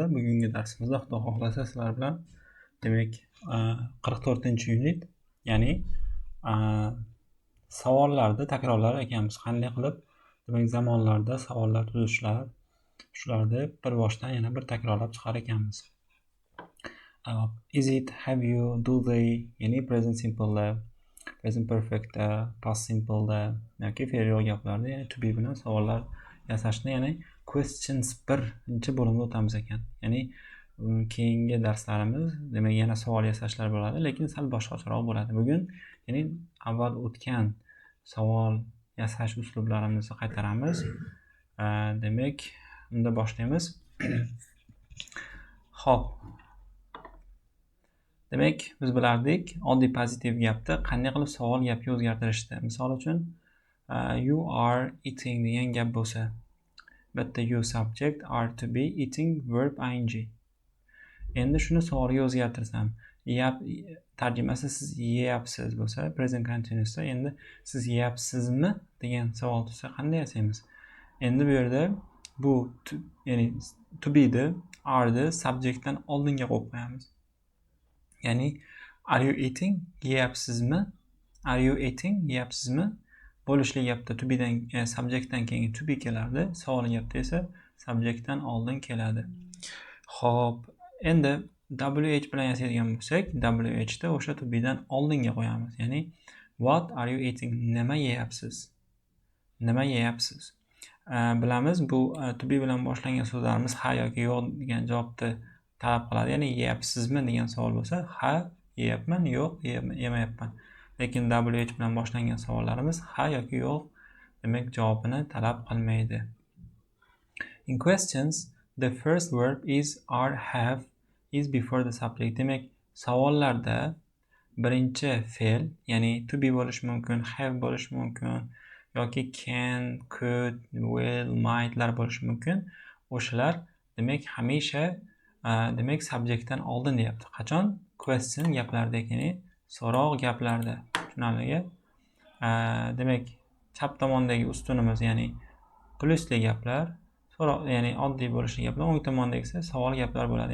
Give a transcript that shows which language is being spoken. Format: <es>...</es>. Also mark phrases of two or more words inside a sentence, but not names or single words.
<uz>Bugungi darsimizda Xudo xohlasa sizlar bilan demak 44-unit, ya'ni savollarni takrorlar ekanmiz. Qanday qilib demak zamonlarda savollar tuzishlar, shularni bir boshdan yana bir takrorlab chiqar ekanmiz.</uz> <en>Is it, have you, do they, ya'ni present simple, present perfect, past simple</en> <uz>yoki fe'l gaplarda ya'ni</uz> <en>to be</en> <uz>bilan savollar yasashni, ya'ni</uz> <en>questions</en> <uz>birinchi bo'limda o'tamiz ekan. Ya'ni keyingi darslarimiz demak yana savol yasashlar bo'ladi, lekin sal boshqacharoq bo'ladi. Bugun ya'ni avval o'tgan savol yasash uslublarimizni qaytaramiz. Demak, unda boshlaymiz. Xo'p. Demak, biz bilardik, oddiy pozitiv gapda qanday qilib savol gapga o'zgartirishdi. Misol uchun,</uz> <en>you are eating</en> <uz>degan gap bo'lsa, bitta</uz> <en>you subject, are to be, eating verb ing.</en> <uz>Endi shuni savolga o'zgartirsam, tarjimasi siz yeyapsiz bo'lsa,</uz> <en>present continuousda,</en> <uz>endi siz yeyapsizmi degan savol tug'sa qanday yasaymiz? Endi bu yerda bu ya'ni</uz> <en>to be</en> <uz>ni are ni subjectdan oldinga qo'yib qo'yamiz.</uz> <en>Ya'ni are you eating, yeyapsizmi? Are you eating,</en> <uz>yeyapsizmi? Bo'lishli gapda</uz> <en>to be</en> <uz>dan subjectdan keyin</uz> <en>to be</en> <uz>keladi, savol gapda esa subjectdan oldin keladi. Xo'p, endi WH bilan yasaydigan bo'lsak, WH da o'sha</uz> <en>to be</en> <uz>dan oldinga qo'yamiz.</uz> <en>Ya'ni what are you eating?</en> <uz>Nima yeyapsiz? Nima yeyapsiz? Bilamiz, bu</uz> <en>to be</en> <uz>bilan boshlangan so'zlarimiz ha yoki yo'q degan javobni talab qiladi. Ya'ni yeyapsizmi degan savol bo'lsa, ha yeyapman, yo'q yemayapman. Lekin WH bilan boshlangan savollarimiz ha yoki yo'q demak javobini talab qilmaydi.</uz> <en>In questions, the first verb is, are, have is before the subject.</en> <uz>Demak, savollarda birinchi fe'l, ya'ni</uz> <en>to be</en> <uz>bo'lishi mumkin, have bo'lishi mumkin yoki</uz> <en>can, could, will,</en> <uz>mightlar bo'lishi mumkin. O'shalar demak hamisha demak subjectdan oldin deyapti. Qachon? Question gaplarda, ya'ni so'roq gaplarda. Tushunarligi? Demak, chap tomondagi ustunimiz, ya'ni plusli gaplar, so'roq, ya'ni oddiy bo'lishli gaplar, o'ng tomondagi esa savol gaplar bo'ladi.</uz>